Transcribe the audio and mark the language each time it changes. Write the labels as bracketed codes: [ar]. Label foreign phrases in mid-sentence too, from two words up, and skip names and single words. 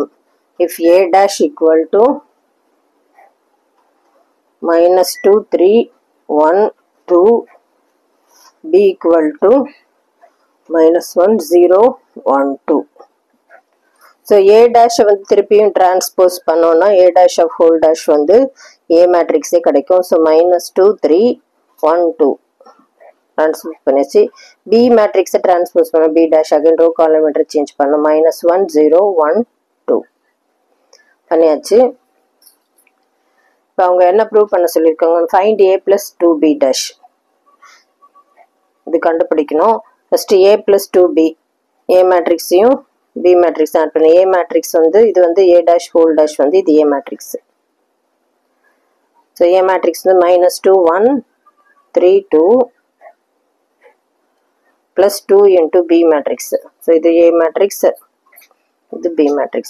[en] If a dash equal to -2 3 1 2, b equal to -1 0 1 2. So a dash [ta] வந்து திருப்பியும் டிரான்ஸ்போஸ் பண்ணோம்னா [en] a dash of whole dash [ta] வந்து [en] a matrix [ta] கிடைக்கும். ஸோ -2 3 1 2 டிரான்ஸ்போஸ் பண்ணியாச்சு. [en] b matrix transpose [ta] பண்ண [en] b dash again row column interchange [ta] பண்ணோம். -1 0 1 2 பண்ணியாச்சு. இப்போ அவங்க என்ன ப்ரூவ் பண்ண சொல்லியிருக்காங்க, [en] find a plus 2b dash. [ta] இது கண்டுபிடிக்கணும். [en] first a plus 2b a matrix b matrix add [ta] பண்ணி [en] a matrix [ta] வந்து இது வந்து [en] a dash whole dash [ta] வந்து இது [en] a matrix. [ta] ஸோ [en] a matrix [ta] வந்து -2 1 3 2 [en] plus 2 into b matrix. [ta] ஸோ இது [en] a matrix, [ta] இது [en] b matrix.